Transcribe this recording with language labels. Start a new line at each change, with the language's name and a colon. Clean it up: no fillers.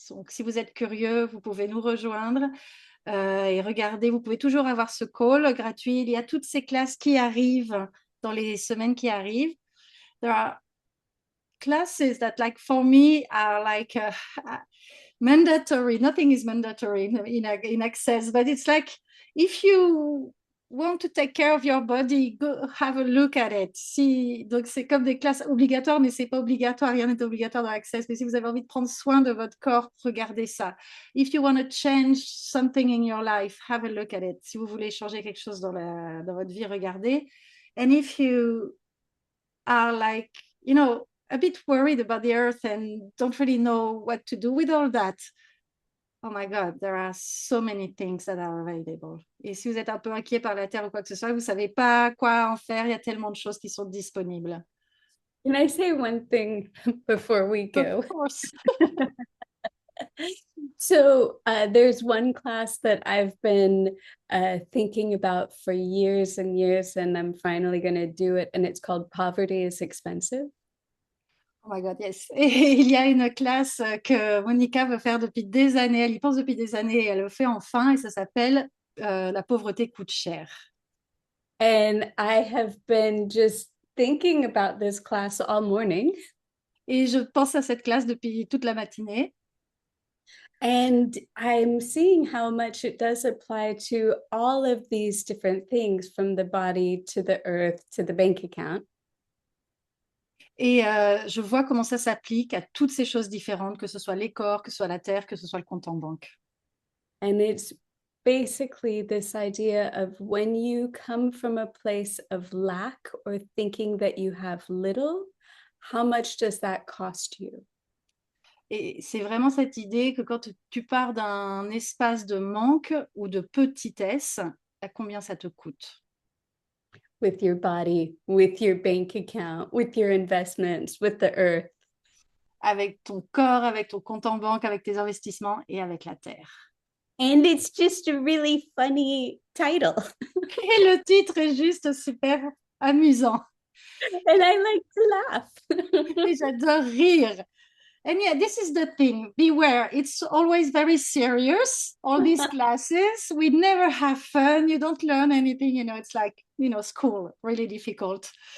French: Donc, si vous êtes curieux, vous pouvez nous rejoindre et regarder. Vous pouvez toujours avoir ce call gratuit. Il y a toutes ces classes qui arrivent dans les semaines qui arrivent.
English: There are classes that, like, for me, are like mandatory. Nothing is mandatory in Access, but it's like if you want to take care of your body, go have a look at it.
French: Donc c'est comme des classes obligatoires, mais c'est pas obligatoire, rien n'est obligatoire dans Access. Mais si vous avez envie de prendre soin de votre corps, regardez ça.
English: If you want to change something in your life, have a look at it.
French: Si vous voulez changer quelque chose dans votre vie, regardez.
English: And if you are like, a bit worried about the earth and don't really know what to do with all that, oh my God, there are so many things that are available.
French: Et si vous êtes un peu inquiet par la Terre ou quoi que ce soit, vous ne savez pas quoi en faire, il y a tellement de choses qui sont disponibles.
English: Can I say one thing before we go? Of course. So there's one class that I've been thinking about for years and years, and I'm finally going to do it, and it's called Poverty is Expensive. Oh my God, yes.
French: Et il y a une classe que Monica veut faire depuis des années, elle y pense depuis des années et elle le fait enfin et ça s'appelle La pauvreté coûte cher.
English: And I have been just thinking about this class all morning.
French: Et je pense à cette classe depuis toute la matinée.
English: And I'm seeing how much it does apply to all of these different things, from the body to the earth to the bank account.
French: Et je vois comment ça s'applique à toutes ces choses différentes, que ce soit les corps, que ce soit la terre, que ce soit le compte en banque.
English: And it's basically this idea of when you come from a place of lack or thinking that you have little, how much does that cost you?
French: Et c'est vraiment cette idée que quand tu pars d'un espace de manque ou de petitesse, à combien ça te coûte?
English: With your body, with your bank account, with your investments, with the earth.
French: Avec ton corps, avec ton compte en banque, avec tes investissements et avec la terre.
English: And it's just a really funny title.
French: Et le titre est juste super amusant.
English: And I like to laugh.
French: Et j'adore rire.
English: And yeah, this is the thing. Beware, it's always very serious. All these classes, we never have fun. You don't learn anything. It's like, school, really difficult.